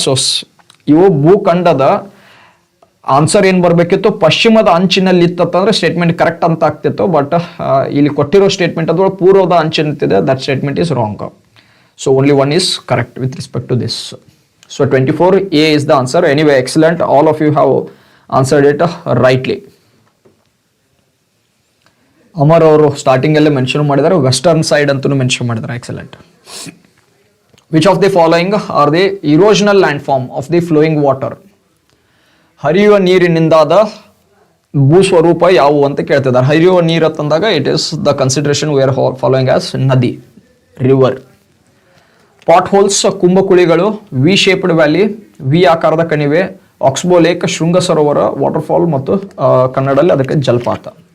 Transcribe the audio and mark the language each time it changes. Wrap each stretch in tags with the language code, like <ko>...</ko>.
<kn>So ಇವು ಭೂಖಂಡದ answer ಏನ್ ಬರ್ಬೇಕಿತ್ತು, ಪಶ್ಚಿಮದ ಅಂಚಿನಲ್ಲಿ ಇತ್ತಂದ್ರೆ ಸ್ಟೇಟ್ಮೆಂಟ್ ಕರೆಕ್ಟ್ ಅಂತ ಆಗ್ತಿತ್ತು. ಬಟ್ ಇಲ್ಲಿ ಕೊಟ್ಟಿರೋ ಸ್ಟೇಟ್ಮೆಂಟ್ ಅದ್ರೊಳಗೆ ಪೂರ್ವದ ಅಂಚಿನಂತಿದೆ.</kn> <en>That statement is wrong. So only one is correct with respect to this. So 24A is the answer. Anyway, excellent. All of you have answered it rightly.</en> <kn>Amar ಅವರು starting ಅಲ್ಲೇ mention ಮಾಡಿದ್ದಾರೆ, western side ಅಂತೂ mention ಮಾಡಿದ್ದಾರೆ.</kn> <en>Excellent. Which of the following are the erosional landform of the flowing water?</en> <kn>ಹರಿಯುವ ನೀರಿನಿಂದಾದ ಭೂಸ್ವರೂಪ ಯಾವುವು ಅಂತ ಕೇಳ್ತಿದ್ದಾರೆ. ಹರಿಯುವ ನೀರು ಅಂತಂದಾಗ</kn> <en>It is the consideration we are following as ನದಿ, river.</en> <kn>Pot holes ಕುಂಭಕುಳಿಗಳು, V shaped valley, V ಆಕಾರದ ಕಣಿವೆ, ಆಕ್ಸ್ಬೋ ಲೇಕ್, ಶೃಂಗ ಸರೋವರ, ವಾಟರ್ಫಾಲ್ ಮತ್ತು ಕನ್ನಡದಲ್ಲಿ ಅದಕ್ಕೆ ಜಲಪಾತ.</kn>